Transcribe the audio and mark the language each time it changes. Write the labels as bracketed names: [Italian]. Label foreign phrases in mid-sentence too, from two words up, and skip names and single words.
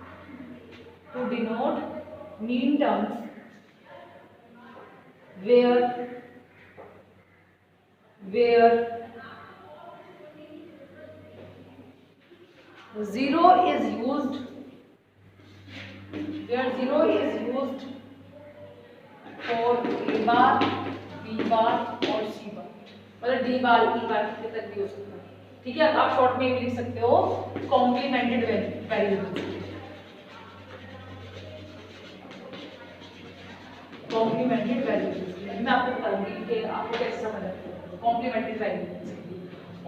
[English] where zero is used for A bar, B bar और C bar, मतलब D bar, E bar [Hindi] कितने तक भी हो सकता है। ठीक है, आप शॉर्ट में भी लिख सकते हो [English] complemented variables. complemented variables [Hindi] मैं आपको बताऊंगी कि आपको कैसे समझ आता है [English] complemented variables.